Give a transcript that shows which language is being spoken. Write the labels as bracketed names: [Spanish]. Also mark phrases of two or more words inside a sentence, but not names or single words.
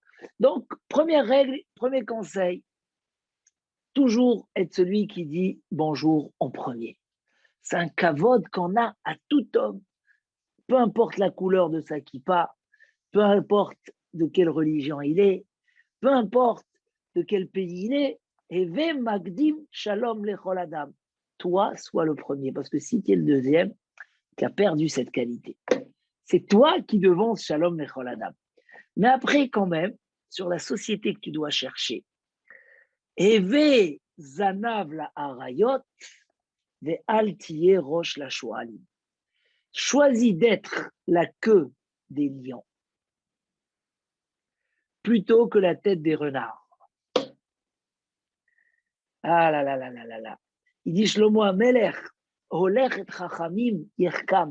[French] Donc, première règle, premier conseil, toujours être celui qui dit bonjour en premier. C'est un kavod qu'on a à tout homme, peu importe la couleur de sa kippa, peu importe de quelle religion il est, peu importe de quel pays il est, [Hebrew] הוי מקדים שלום לכל אדם. [French] Toi, sois le premier, parce que si tu es le deuxième, tu as perdu cette qualité. C'est toi qui devance [Hebrew] שלום לכל אדם. [French] Mais après, quand même, sur la société que tu dois chercher, [Hebrew] הוי זנב לאריות, ואל תהי ראש לשועלים. [French] Choisis d'être la queue des lions plutôt que la tête des renards. Ah là là là là là là. Il dit [Hebrew] שלמה המלך, הולך את חכמים יחכם.